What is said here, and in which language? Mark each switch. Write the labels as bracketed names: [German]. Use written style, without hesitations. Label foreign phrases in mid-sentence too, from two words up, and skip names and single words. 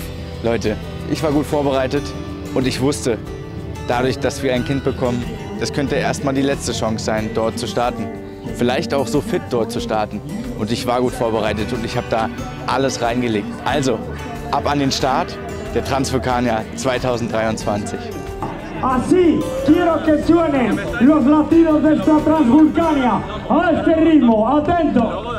[German] Leute, ich war gut vorbereitet und ich wusste, dadurch, dass wir ein Kind bekommen, das könnte erstmal die letzte Chance sein, dort zu starten. Vielleicht auch so fit dort zu starten. Und ich war gut vorbereitet und ich habe da alles reingelegt. Also, ab an den Start der Transvulkania 2023. [Spanish] Así quiero que suenen los latidos de esta Transvulkania. A este ritmo, atento.